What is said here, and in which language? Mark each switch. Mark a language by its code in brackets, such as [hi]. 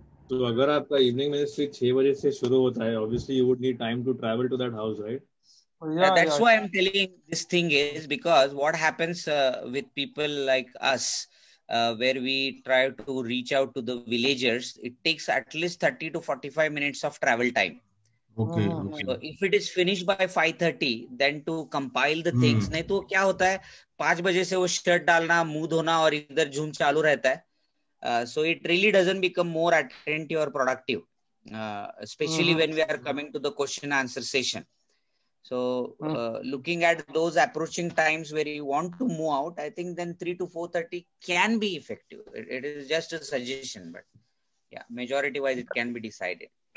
[hi] तो अगर आपका इवनिंग मिनिस्ट्री 6 बजे से शुरू होता है, [en] obviously you would need time to travel to that house, right? That's why I'm telling this thing is because what happens with people like us, where we try to reach out to the villagers, it takes at least 30 to 45 minutes of travel time. Okay. So if it is finished by 5:30, then to compile the things, [hi] नहीं तो क्या होता है 5 बजे से वो shirt डालना, मुंह धोना और इधर झूम चालू रहता है. [en] So it really doesn't become more attentive or productive, especially when we are coming to the question answer session. So looking at those approaching times where you want to move out, I think then 3 to 4:30 can be effective. It is just a suggestion, but yeah, majority wise it can be decided.